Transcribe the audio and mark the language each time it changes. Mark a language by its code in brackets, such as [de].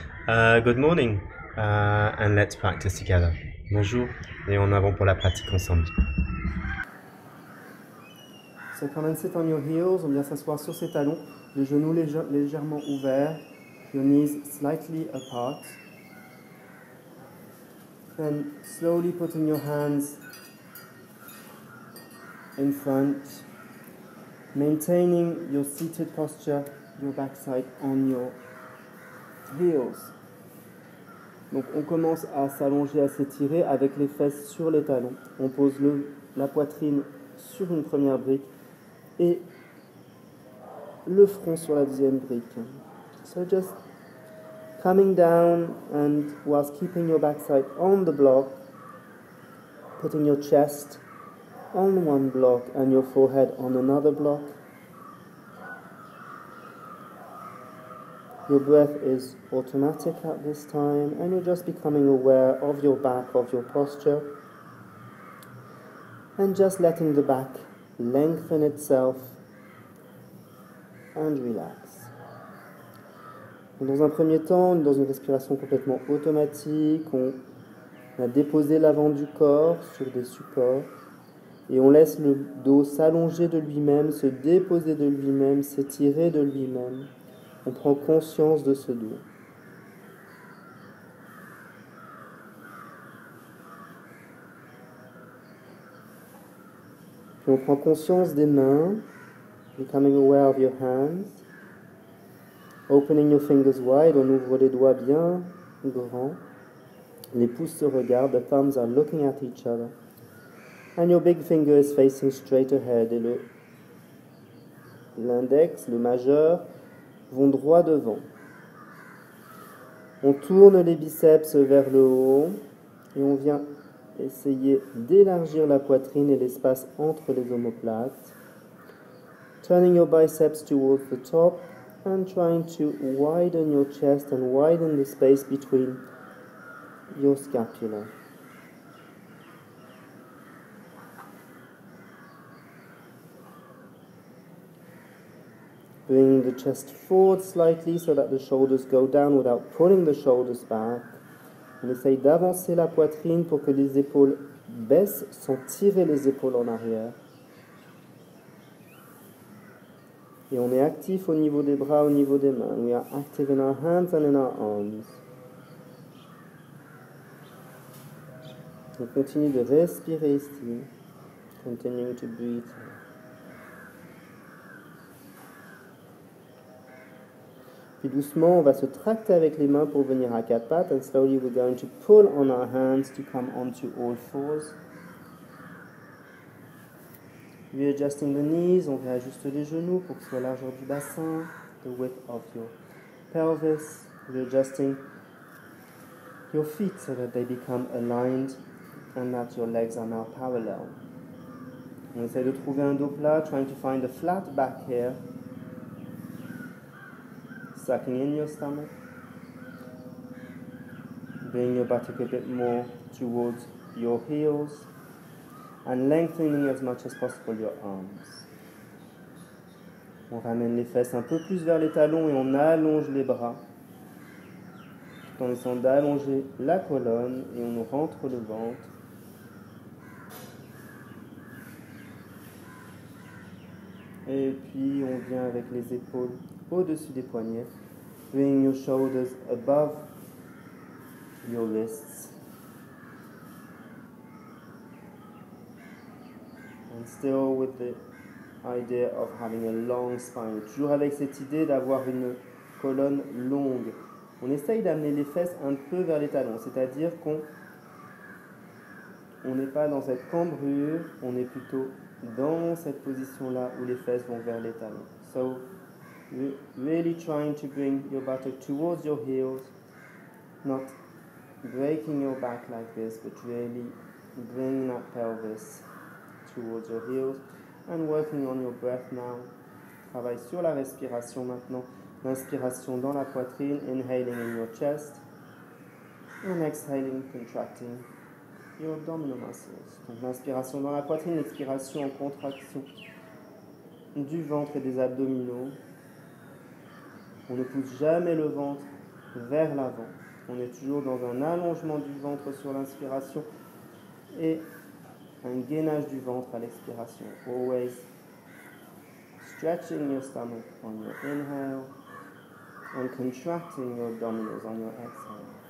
[en] Good morning and let's practice together. [fr] Bonjour et en avant pour la pratique ensemble. [en] So come and sit on your heels, [fr] on vient s'asseoir sur ses talons, les genoux légèrement ouverts, [en] your knees slightly apart. Then slowly putting your hands in front, maintaining your seated posture, your backside on your heels. [fr] Donc on commence à s'allonger, à s'étirer avec les fesses sur les talons. On pose la poitrine sur une première brique et le front sur la deuxième brique. [en] So just coming down and whilst keeping your backside on the block, putting your chest on one block and your forehead on another block. Your breath is automatic at this time and you're just becoming aware of your back, of your posture, and just letting the back lengthen itself and relax. [fr] Dans un premier temps, dans une respiration complètement automatique, on a déposé l'avant du corps sur des supports et on laisse le dos s'allonger de lui-même, se déposer de lui-même, s'étirer de lui-même. On prend conscience de ce dos. Puis on prend conscience des mains, [en] becoming aware of your hands. Opening your fingers wide, [fr] on ouvre les doigts bien grands. Les pouces se regardent, [en] the thumbs are looking at each other. And your big finger is facing straight ahead. [fr] Et l'index, le majeur, vont droit devant. On tourne les biceps vers le haut et on vient essayer d'élargir la poitrine et l'espace entre les omoplates. [en] Turning your biceps towards the top and trying to widen your chest and widen the space between your scapula. Bringing the chest forward slightly so that the shoulders go down without pulling the shoulders back. [fr] On essaye d'avancer la poitrine pour que les épaules baissent sans tirer les épaules en arrière. Et on est actif au niveau des bras, au niveau des mains. [en] We are active in our hands and in our arms. [fr] On continue de respirer ici. [en] Continuing to breathe. [fr] Puis doucement, on va se tracter avec les mains pour venir à quatre pattes. [en] And slowly we're going to pull on our hands to come onto all fours. Readjusting the knees, [fr] on réajuste les genoux pour que ce soit la largeur du bassin, [en] the width of your pelvis. Readjusting your feet so that they become aligned and that your legs are now parallel. [fr] On essaie de trouver un dos plat, [en] trying to find a flat back here. Sucking in your stomach. Bring your buttock a bit more towards your heels. And lengthening as much as possible your arms. [fr] On ramène les fesses un peu plus vers les talons et on allonge les bras. Tout en essayant d'allonger la colonne et on rentre le ventre. Et puis on vient avec les épaules au-dessus des poignets. [en] Bring your shoulders above your wrists. And still with the idea of having a long spine. [fr] Toujours avec cette idée d'avoir une colonne longue. On essaye d'amener les fesses un peu vers les talons, c'est-à-dire qu'on n'est pas dans cette cambrure, on est plutôt dans cette position-là où les fesses vont vers les talons. [en] So, really trying to bring your buttock towards your heels, not breaking your back like this, but really bringing that pelvis towards your heels and working on your breath now. [fr] Travaille sur la respiration maintenant. L'inspiration dans la poitrine, [en] inhaling in your chest and exhaling, contracting your abdominal muscles. [fr] Donc l'inspiration dans la poitrine, l'expiration en contraction du ventre et des abdominaux. On ne pousse jamais le ventre vers l'avant. On est toujours dans un allongement du ventre sur l'inspiration et un gainage du ventre à l'expiration. [en] Always stretching your stomach on your inhale and contracting your abdominals on your exhale.